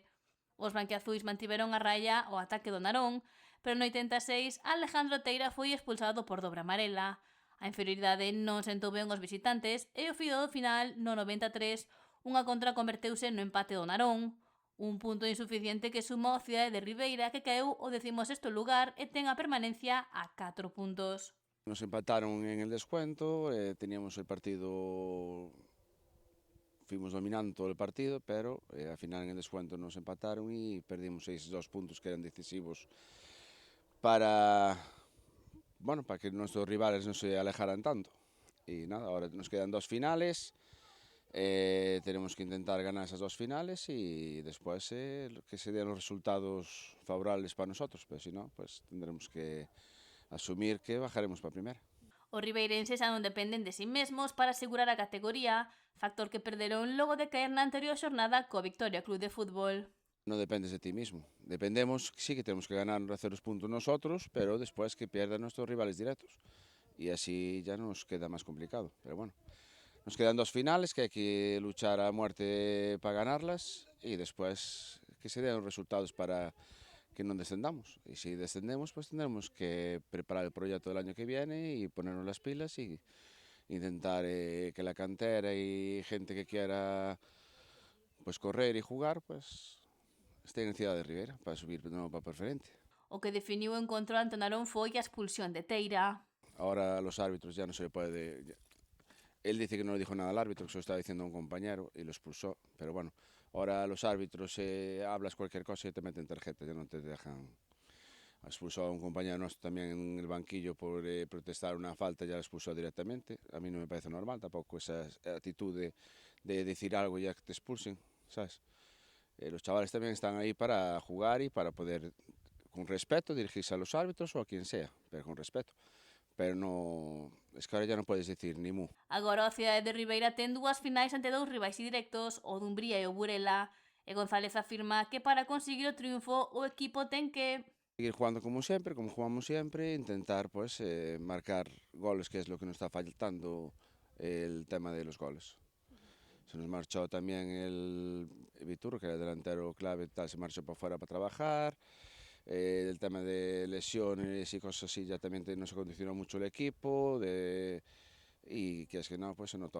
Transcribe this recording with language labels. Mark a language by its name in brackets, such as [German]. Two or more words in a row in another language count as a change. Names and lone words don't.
[Galician] Os branquiazuis mantiveron a raya ao ataque do Narón, pero no 86 Alejandro Teira foi expulsado por dobra amarela. A inferioridade non sentou ben os visitantes e o fío do final, no 93, unha contra converteuse no empate do Narón. Un punto insuficiente que suma ao Cidade de Ribeira, que caeu ao 16º lugar e ten a permanencia a 4 puntos. [Spanish] Nos empataron en el descuento, teníamos el partido, fuimos dominando todo el partido, pero al final en el descuento nos empataron y perdimos esos 2 puntos que eran decisivos para, bueno, para que nuestros rivales no se alejaran tanto. Y nada, ahora nos quedan 2 finales, tenemos que intentar ganar esas 2 finales y después que se den los resultados favorables para nosotros, pero si no, pues tendremos que asumir que bajaremos para primera. [Galician] Os ribeirenses xa non dependen de si mesmos para asegurar a categoría, factor que perderon logo de caer na anterior xornada co Victoria Club de Fútbol. [Spanish] No dependes de ti mismo. Dependemos, sí que tenemos que ganar o hacer los puntos nosotros, pero después que pierdan nuestros rivales directos. Y así ya nos queda más complicado. Pero bueno, nos quedan 2 finales que hay que luchar a muerte para ganarlas y después que se den los resultados para que no descendamos. Y si descendemos, pues tendremos que preparar el proyecto del año que viene y ponernos las pilas y intentar que la cantera y gente que quiera pues correr y jugar, pues estén en Cidade de Ribeira para subir [Galician] de novo para a Preferente. O que definiu o encontro ante Narón foi a expulsión de Teira. [Spanish] Ahora a los árbitros ya no se le puede... Él dice que no le dijo nada al árbitro, que se lo estaba diciendo a un compañero y lo expulsó. Pero bueno, ahora a los árbitros hablas cualquier cosa y te meten tarjeta, ya no te dejan. Expulsó a un compañero nuestro también en el banquillo por protestar una falta, ya lo expulsó directamente. A mí no me parece normal tampoco esa actitud de decir algo y ya que te expulsen, ¿sabes? Los chavales también están ahí para jugar y para poder, con respeto, dirigirse a los árbitros o a quien sea, pero con respeto. Pero no, es que ahora ya no puedes decir ni mu. [Galician] Agora o Cidade de Ribeira ten 2 finais ante 2 rivais directos, o Dumbría e o Burela, e González afirma que para conseguir o triunfo o equipo ten que [Spanish] Seguir jugando como siempre, como jugamos siempre, intentar pues marcar goles, que es lo que nos está faltando el tema de los goles. Se nos marchó también el Viturro, que era el delantero clave, tal, se marchó para fuera para trabajar. El tema de lesiones y cosas así ya también nos condicionó mucho el equipo y que es que no, pues se notó.